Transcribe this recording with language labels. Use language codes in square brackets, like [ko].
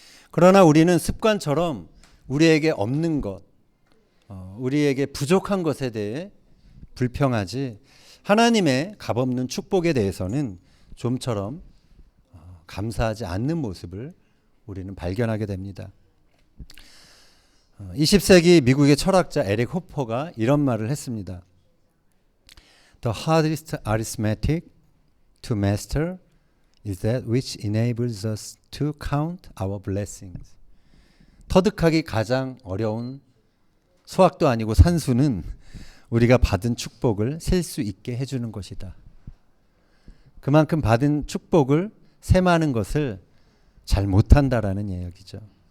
[ko] 그러나 우리는 습관처럼 우리에게 없는 것, 우리에게 부족한 것에 대해 불평하지 하나님의 값없는 축복에 대해서는 좀처럼 감사하지 않는 모습을 우리는 발견하게 됩니다. 20세기 미국의 철학자 에릭 호퍼가 이런 말을 했습니다. [en] The hardest arithmetic to master is that which enables us to count our blessings. [ko] 터득하기 가장 어려운 수학도 아니고 산수는 우리가 받은 축복을 셀 수 있게 해주는 것이다. 그만큼 받은 축복을 셈하는 것을 잘 못한다라는 이야기죠.